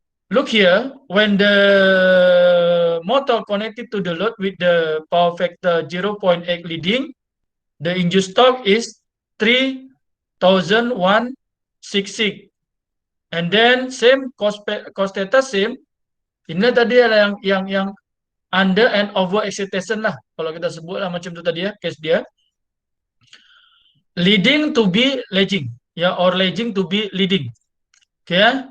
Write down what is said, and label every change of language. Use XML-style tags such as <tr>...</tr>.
<en>Look here, when the motor connected to the load with the power factor 0.8 leading, the induced torque is 3,166. And then same cos theta same.</en> <ms>Ini tadi adalah yang</ms> <en>under and over excitation</en> <ms>lah. Kalau kita sebut lah macam itu tadi ya, case dia.</ms> <en>Leading to be lagging, ya, or lagging to be leading. Okay.</en>